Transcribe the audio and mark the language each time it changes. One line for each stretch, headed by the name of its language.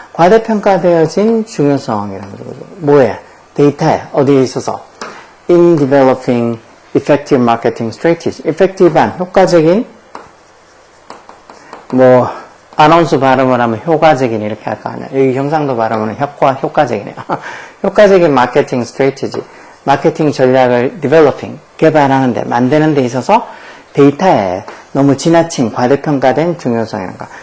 Korean: 과대평가되어진 중요성이라는 거죠. 뭐에? 데이터에. 어디에 있어서?
English: in developing effective marketing strategy.
Korean: effective한, 효과적인, 아나운서 발음을 하면 효과적인 이렇게 할 거 아니야. 여기 경상도 발음은 효과적이네요. 효과적인 마케팅 스트래티지, 마케팅 전략을 developing, 개발하는데, 만드는 데 있어서 데이터에 너무 지나친 과대평가된 중요성이란가.